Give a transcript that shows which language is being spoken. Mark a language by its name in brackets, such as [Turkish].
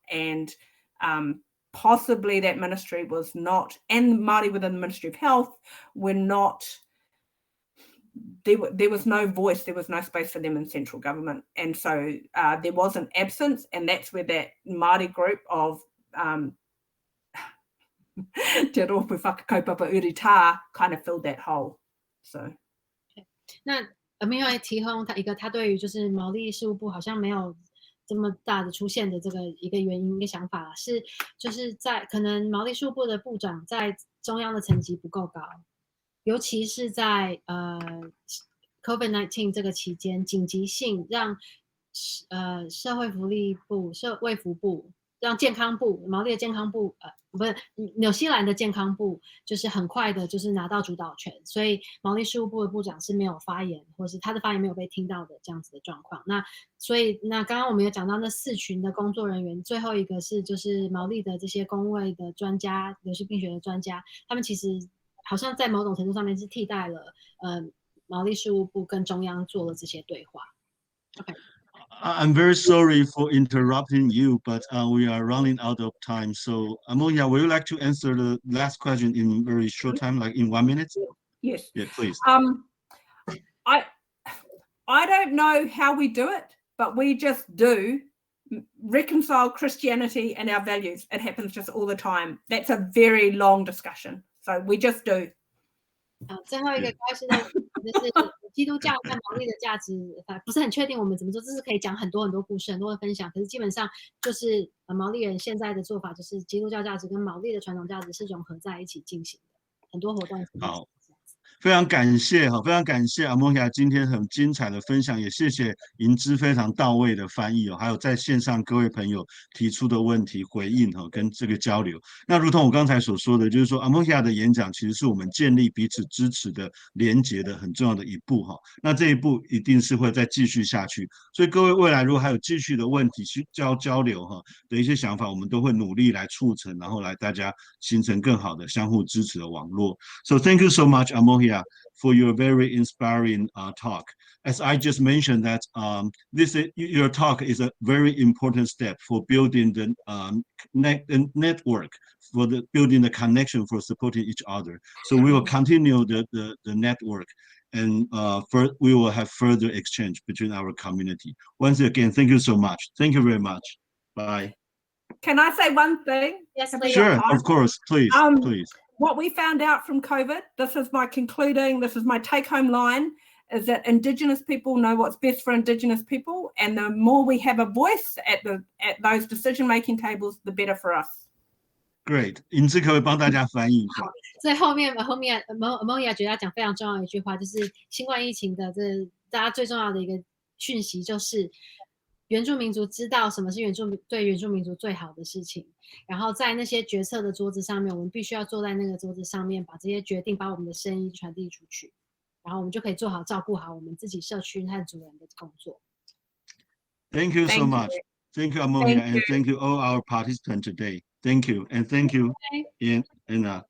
[English] And possibly that ministry was not, and Māori within the Ministry of Health were not, there was no voice, there was no space for them in central government. And so there was an absence, and that's where that Māori group of Te Rōpū Whakakaupapa Uri Tā kind of filled that hole. So [Chinese] 那没有提供他对于就是毛利事务部好像没有这么大的出现的这个一个原因一个想法是，就是在可能毛利事务部的部长在中央的层级不够高，尤其是在 COVID-19 这个期间，紧急性让社会福利部、卫福部、让健康部、毛利的健康部不是纽西兰的健康部，就是很快的就是拿到主导权，所以毛利事务部的部长是没有发言，或是他的发言没有被听到的这样子的状况。那所以那刚刚我们有讲到那4群的工作人员，最后一个是就是毛利的这些公卫的专家、流行病学的专家，他们其实好像在某种程度上面是替代了毛利事务部跟中央做了这些对话。 [English] OK。 I'm very sorry for interrupting you, but we are running out of time. So, Amohia, would you like to answer the last question in very short time, like in 1 minute? Yes. Yeah, please. I don't know how we do it, but we just do reconcile Christianity and our values. It happens just all the time. That's a very long discussion. So we just do. [Chinese] 最后一个开始的就是基督教跟毛利的价值，不是很确定我们怎么做，这是可以讲很多很多故事、很多的分享。可是基本上就是毛利人现在的做法，就是基督教价值跟毛利的传统价值是融合在一起进行的，很多活动。好。非常感谢非常感谢Amohia今天很精彩的分享，也谢谢银枝非常到位的翻译还有在线上各位朋友提出的问题回应跟这个交流。那如同我刚才所说的，就是说Amohia的演讲其实是我们建立彼此支持的连结的很重要的一步那这一步一定是会再继续下去，所以各位未来如果还有继续的问题交流的一些想法，我们都会努力来促成，然后来大家形成更好的相互支持的网络。 [English] So thank you so much, Amohia, for your very inspiring talk. As I just mentioned that your talk is a very important step for building the network, for building the connection, for supporting each other. So we will continue the network, and we will have further exchange between our community. Once again, thank you so much. Thank you very much. Bye. Can I say one thing? Yes, please. Sure, of course, please, please. What we found out from COVID, this is my take-home line, is that Indigenous people know what's best for Indigenous people, and the more we have a voice at those decision-making tables, the better for us. Great. [Chinese] 银枝可不可以帮大家翻译一下？所以后面Amohia觉得要讲非常重要的一句话，就是新冠疫情的大家最重要的一个讯息就是。原住民族知道什么是对原住民族最好的事情，然后在那些决策的桌子上面，我们必须要坐在那个桌子上面，把这些决定，把我们的声音传递出去，然后我们就可以做好照顾好我们自己社区和族人的工作。 [English] Thank you so much. Thank you, Amohia, and thank you all our participants today. Thank you, and thank you, Anna.